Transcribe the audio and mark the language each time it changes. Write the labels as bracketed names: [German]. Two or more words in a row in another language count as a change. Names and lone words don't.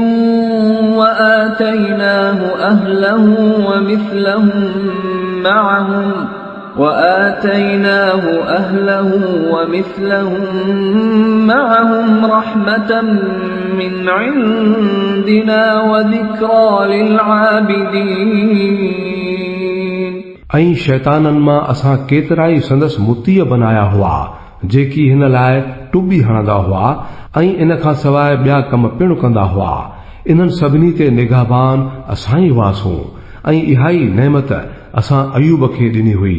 [Arabic] وآتيناه أهله ومثلهم معهم رحمة من عندنا وذكرى للعابدين [Sindhi] ऐं शैताननि मां असां केतिराई संदसि मुतीअ बनाया हुआ जेकी हिन लाइ टुॿी हणंदा हुआ ऐं इन खां सवाइ ॿिया कम पिणु कंदा हुआ। इन्हनि सभिनी ते निगाहबान असां ई हुआसीं ऐं इहा ई नेमत असां अयूब खे ॾिनी हुई।